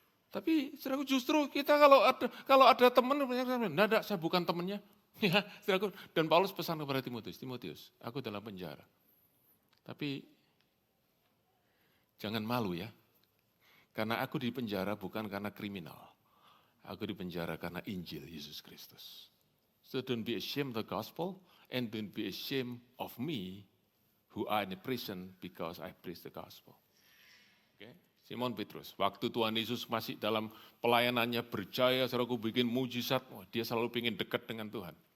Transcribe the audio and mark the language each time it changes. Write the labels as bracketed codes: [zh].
[id] Tapi saudaraku justru kita kalau ada teman, enggak, saya bukan temannya. Ya, saudaraku. Dan Paulus pesan kepada Timotius, Timotius, aku dalam penjara. Tapi jangan malu ya. Karena aku di penjara bukan karena kriminal. Aku di penjara karena Injil Yesus Kristus. [en] So don't be ashamed of the gospel and don't be ashamed of me who are in the prison because I preach the gospel. Okay? [id] Simon Petrus, waktu Tuhan Yesus masih dalam pelayanannya berjaya, saudaraku bikin mujizat, dia selalu ingin dekat dengan Tuhan.